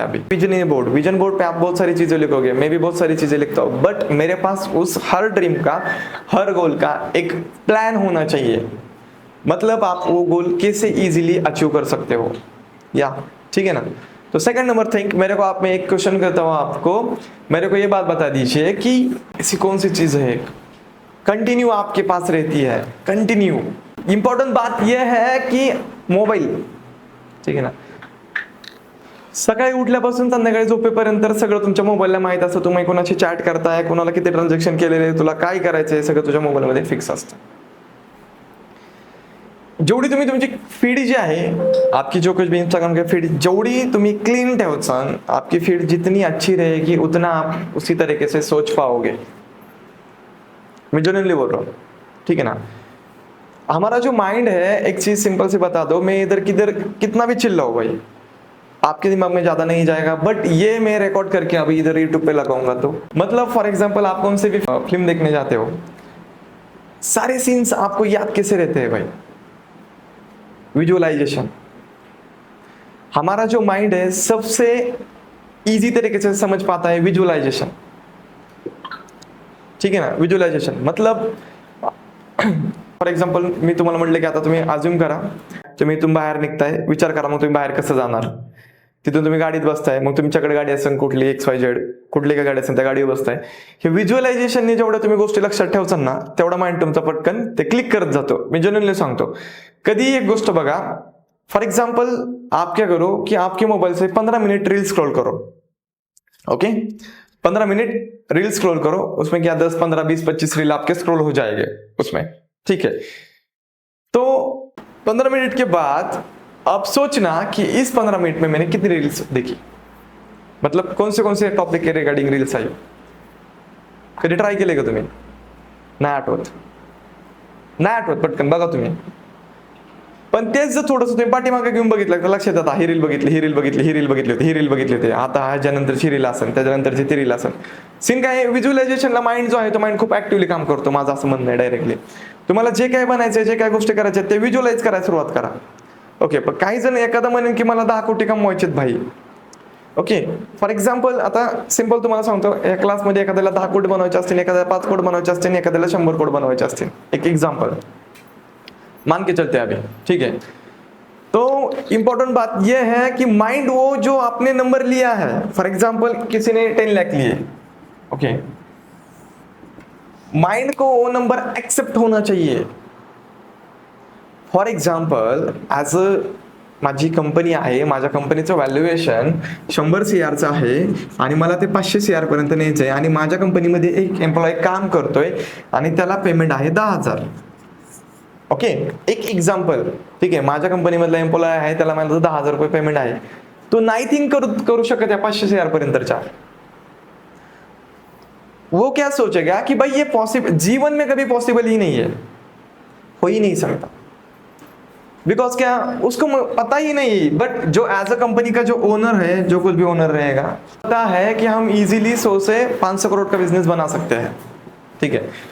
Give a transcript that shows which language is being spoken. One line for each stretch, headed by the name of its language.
Hindi: अभी vision board पे आप बहुत सारी चीजें लिखोगे, मैं भी बहुत सारी चीजें लिखता हूँ, बट मेरे पास उस हर ड्रीम का, हर गोल का एक प्लान होना चाहिए, मतलब आप वो गोल कैसे इजीली अचीव कर सकते हो, या ठीक है ना। तो सेकंड नंबर थिंग, मेरे को आप में एक क्वेश्चन करता हूँ आपको, मेरे को ये बात बता दीजिए कि ऐसी कौन सी चीज है कंटिन्यू आपके पास रहती है, कंटिन्यू। इंपॉर्टेंट बात यह है कि मोबाईल,
Marathi: ठीक आहे ना, सकाळी उठल्यापासून संध्याकाळी झोपेपर्यंत सगळं तुमच्या मोबाईलला माहित असतं, तुम्ही कोणाशी चॅट करताय, कोणाला किती ट्रान्झॅक्शन केलेले, तुला काय करायचंय, सगळं तुझ्या मोबाईलमध्ये फिक्स असतं। जेवढी तुम्ही तुमची फीड जी आहे,
Hindi: आपकी जो कुछ भी इंस्टाग्राम की फीड
Marathi: जेवढी तुम्ही क्लीन ठेवसान,
Hindi: आपकी फीड जितनी अच्छी रहेगी उतना आप उसी तरीके से सोच पाओगे। मैं जेन्युइनली बोल रहा हूँ, ठीक है ना। हमारा जो माइंड है, एक चीज सिंपल सी बता दो, मैं इधर किधर कितना भी चिल्लाऊं भाई, आपके दिमाग में ज्यादा नहीं जाएगा, बट ये मैं रिकॉर्ड करके अभी इधर यूट्यूब पे लगाऊंगा। तो मतलब फॉर एग्जांपल आप कौन से भी फिल्म देखने जाते हो, सारे सीन्स आपको याद कैसे रहते हैं भाई, विजुअलाइजेशन। हमारा जो माइंड है सबसे इजी तरीके से समझ पाता है विजुअलाइजेशन, ठीक है ना।
Marathi: विजुअलाइजेशन मतलब फॉर एक्झाम्पल मी तुम्हाला म्हटलं की आता तुम्ही अज्युम करा तुम्ही इथून बाहेर निघताय, विचार करा मग तुम्ही बाहेर कसं जाणार। तिथून तुम्ही गाडीत बसताय, मग तुमच्याकडे गाडी असेल कुठली XYZ, कुठली काय गाडी असेल त्या गाडीवर बसताय। हे व्हिज्युअलायझेशनने जेवढं तुम्ही गोष्टी लक्षात ठेवचाल ना तेवढा माइंड तुमचा पटकन ते क्लिक करत जातो। मी जनरली सांगतो, कधी एक गोष्ट बघा,
Hindi: फॉर एग्जाम्पल आप क्या करो कि आपके मोबाइल से 15 मिनट रील स्क्रॉल करो, ओके 15 मिनट रील स्क्रॉल करो, उसमें क्या 10 15 20 25 रील आपके स्क्रॉल हो जाएंगे उसमें, ठीक है। तो 15 मिनट के बाद अब सोचना कि इस 15 मिनट में मैंने कितनी रील्स देखी, मतलब कौन से टॉपिक के रिगार्डिंग रील्स आई।
Marathi: कधी ट्राय केले का तुम्ही? नाही आठवत पटकन बघा तुम्ही। पण तेच जर थोडंसं तुम्ही पाठीमागे घेऊन बघितलं तर लक्षात येतं ही रील बघितली, ही रील बघितली, ही रील बघितली होती, ही रील बघितली होती, आता ह्याच्यानंतरची रील असेल, त्याच्यानंतरची ती रील असेल। सीन काय, व्हिज्युअलायझेशनला माइंड जो आहे तो माइंड खूप ऍक्टिव्हली काम करतो, माझं असं म्हणणं आहे डायरेक्टली। तुम्हाला जे काय बनायचंय, जे काय गोष्टी करायच्या ते व्हिज्युअलाइज करायला सुरुवात करा, ओके। पण काही जण एखादा म्हणेन की मला 10 कोटी कमवायचेत भाई, ओके। फॉर एक्झाम्पल आता सिंपल तुम्हाला सांगतो, या क्लासमध्ये एखाद्याला 10 कोटी बनवायचे असतील, एखाद्याला 5 कोटी बनवायचे असतील, एखाद्याला 100 कोटी बनवायचे असतील,
Hindi: एक एग्जाम्पल मान के चलते अभी, ठीक है। तो इंपॉर्टेंट बात यह है कि माइंड वो जो आपने नंबर लिया है, फॉर एग्जाम्पल किसी ने 10 लाख लिए, ओके, माइंड को वो नंबर एक्सेप्ट होना चाहिए।
Marathi: फॉर एक्झाम्पल ॲज अ माझी कंपनी आहे, माझ्या कंपनीचं व्हॅल्युएशन 100 CRचं आहे आणि मला ते 500 CR पर्यंत न्यायचं आहे आणि माझ्या कंपनीमध्ये एक एम्प्लॉय काम करतोय आणि त्याला पेमेंट आहे 10,000, ओके। एक एक्झाम्पल, ठीक आहे, माझ्या कंपनीमधला एम्प्लॉय आहे, त्याला मला 10,000 रुपये पेमेंट आहे, तो नाही थिंक करू शकत या 500 CR पर्यंतच्या।
Hindi: वो क्या सोचेगा कि भाई ये पॉसिबल, जीवन में कभी पॉसिबल ही नहीं है, हो ही नहीं सकता, बिकॉज क्या उसको पता ही नहीं। बट जो एज अ कंपनी का जो ओनर है, जो कुछ भी ओनर रहेगा, पता है कि हम इजीली 100 से 500 करोड़ का बिजनेस बना सकते हैं, ठीक है।